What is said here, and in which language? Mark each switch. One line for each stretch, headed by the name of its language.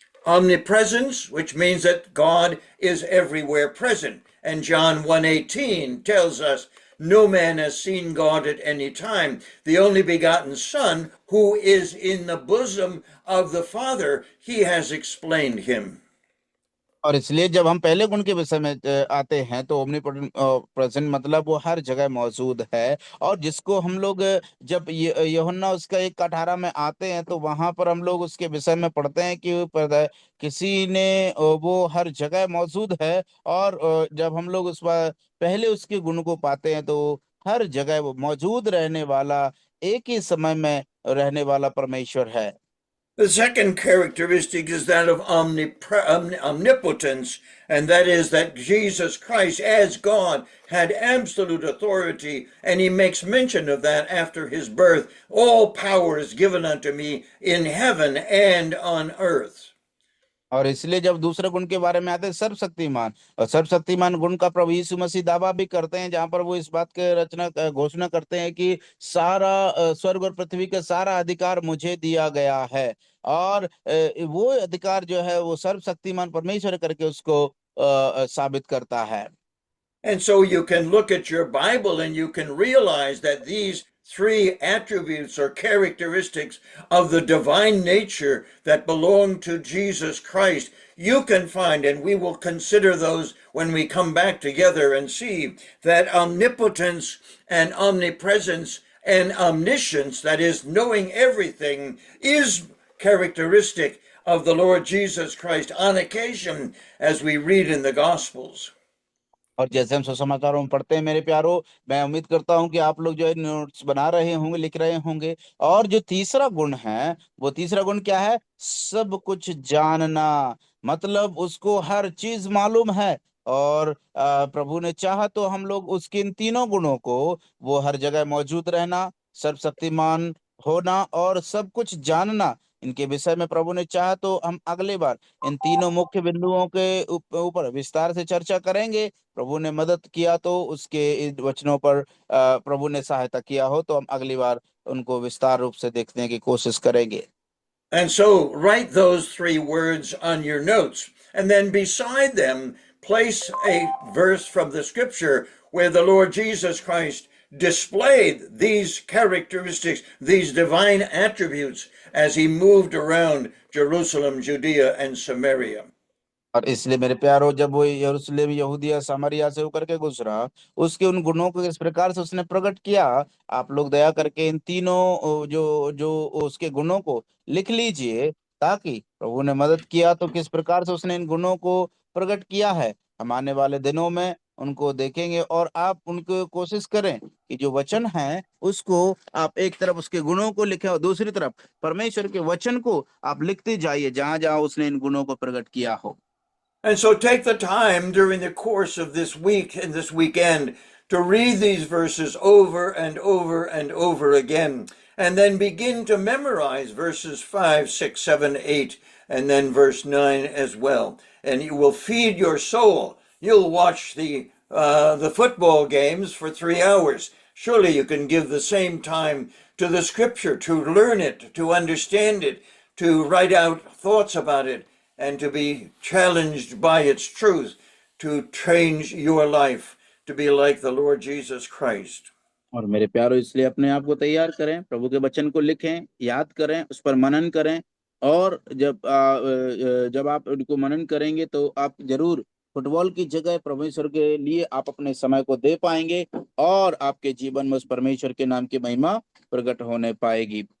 English: Omnipresence, which means that God is everywhere present. And John 1:18 tells us, no man has seen God at any time. The only begotten Son, who is in the bosom of the Father, he has explained him.
Hindi: और इसलिए जब हम पहले गुण के विषय में आते हैं तो ओमनी प्रेजेंट मतलब वो हर जगह मौजूद है, और जिसको हम लोग जब यूहन्ना उसका 1:18 में आते हैं तो वहां पर हम लोग उसके विषय में पढ़ते हैं कि किसी ने वो हर जगह मौजूद है। और जब हम लोग उस पहले उसके गुण को पाते हैं तो हर जगह वो मौजूद रहने वाला, एक ही समय में रहने वाला परमेश्वर है।
English: The second characteristic is that of omnipotence, and that is that Jesus Christ, as God, had absolute authority, and he makes mention of that after his birth. All power is given unto me in heaven and on earth.
Hindi: और इसलिए जब दूसरे गुण के बारे में आते हैं सर्वशक्तिमान, और सर्वशक्तिमान गुण का प्रभु यीशु मसीह दावा भी करते हैं, जहां पर वो इस बात के घोषणा करते हैं कि सारा स्वर्ग और पृथ्वी का सारा अधिकार मुझे दिया गया है। और वो अधिकार जो है वो सर्वशक्तिमान परमेश्वर करके उसको साबित करता है।
English: And so you can look at your Bible and you can realize that these three attributes or characteristics of the divine nature that belong to Jesus Christ, you can find, and we will consider those when we come back together and see that omnipotence and omnipresence and omniscience, that is, knowing everything, is characteristic of the Lord Jesus Christ on occasion, as we read in the Gospels.
Hindi: और जैसे हम सुसमाचारों में पढ़ते हैं मेरे प्यारो, मैं उम्मीद करता हूं कि आप लोग जो है नोट्स बना रहे होंगे, लिख रहे होंगे। और जो तीसरा गुण है, वो तीसरा गुण क्या है? सब कुछ जानना। मतलब उसको हर चीज मालूम है। और प्रभु ने चाहा तो हम लोग उसके इन तीनों गुणों को, वो हर जगह मौजूद रहना, सर्वशक्तिमान होना और सब कुछ जानना, इनके विषय में प्रभु ने चाहा तो हम अगले बार इन तीनों मुख्य बिंदुओं के ऊपर विस्तार से चर्चा करेंगे। प्रभु ने मदद किया तो उसके इन वचनों पर प्रभु ने सहायता किया हो तो हम अगली बार उनको विस्तार रूप से देखने की कोशिश करेंगे।
English: And so write those three words on your notes, and then beside them place a verse from the scripture where the Lord Jesus Christ displayed these characteristics, these divine attributes, as he moved around Jerusalem, Judea, and Samaria.
Hindi: और इसलिए मेरे प्यारो, जब वो यरूशलेम, यहूदिया, सामरिया से होकर के गुजरा, उसके उन गुणों को इस प्रकार से उसने प्रकट किया। आप लोग दया करके इन तीनों जो जो उसके गुणों को लिख लीजिए, ताकि प्रभु ने मदद किया तो किस प्रकार से उसने इन गुणों को प्रकट किया है। हम आने वाले दिनों में उनको देखेंगे और आप उनको कोशिश करें कि जो वचन है उसको आप एक तरफ उसके गुणों को लिखें और दूसरी तरफ परमेश्वर के वचन को आप लिखते जाइए जहां जहां उसने इन गुणों को प्रकट किया हो।
English: And so take the time during the course of this week and this weekend to read these verses over and over and over again, and then begin to memorize verses 5, 6, 7, 8, and then verse 9 as well. And you will feed your soul. You'll watch the football games for 3 hours. Surely you can give the same time to the scripture, to learn it, to understand it, to write out thoughts about it, and to be challenged by its truth, to change your life to be like the Lord Jesus Christ.
Hindi: और मेरे प्यारो, इसलिए अपने आप को तैयार करें, प्रभु के वचन को लिखें, याद करें, उस पर मनन करें। और जब आप उनको मनन करेंगे तो आप जरूर फुटबॉल की जगह परमेश्वर के लिए आप अपने समय को दे पाएंगे और आपके जीवन में उस परमेश्वर के नाम की महिमा प्रकट होने पाएगी।